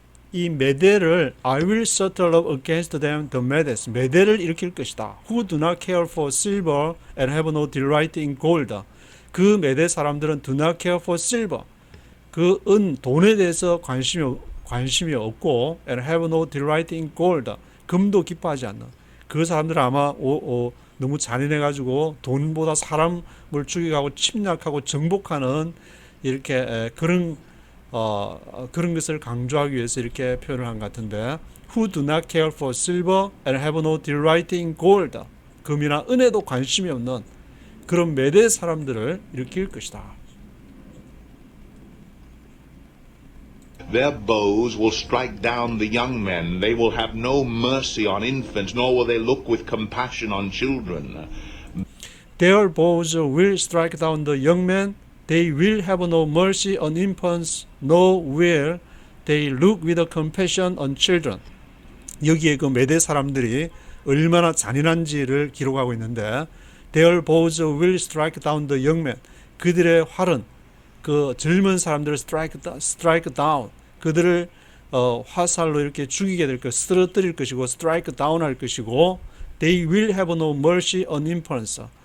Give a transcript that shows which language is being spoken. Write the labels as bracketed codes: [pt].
[ko] 이 메데를 [en] I will stir up against them the Medes. [ko] 메데를 일으킬 것이다. [en] Who do not care for silver and have no delight in gold. [ko] 그 메데 사람들은 [en] do not care for silver. [ko] 그 돈에 대해서 관심이 없고 [en] and have no delight in gold. [ko] 금도 기뻐하지 않는. 그 사람들은 아마 너무 잔인해가지고 돈보다 사람을 죽여가고 침략하고 정복하는 이렇게 그런 것을 강조하기 위해서 이렇게 표현을 한 것 같은데 [en] Who do not care for silver and have no delight in gold. [ko] 금이나 은에도 관심이 없는 그런 메대 사람들을 일으킬 것이다. [en] Their bows will strike down the young men. They will have no mercy on infants, nor will they look with compassion on children. Their bows will strike down the young men. They will have no mercy on infants, nor will they look with compassion on children. [ko] 여기에 그 메대 사람들이 얼마나 잔인한지를 기록하고 있는데 [en] Their bows will strike down the young men. [ko] 그들의 활은 그 젊은 사람들을 strike down. 그들을 화살로 이렇게 죽이게 될 것, 쓰러뜨릴 것이고 strike down 할 것이고 [en] They will have no mercy on infants.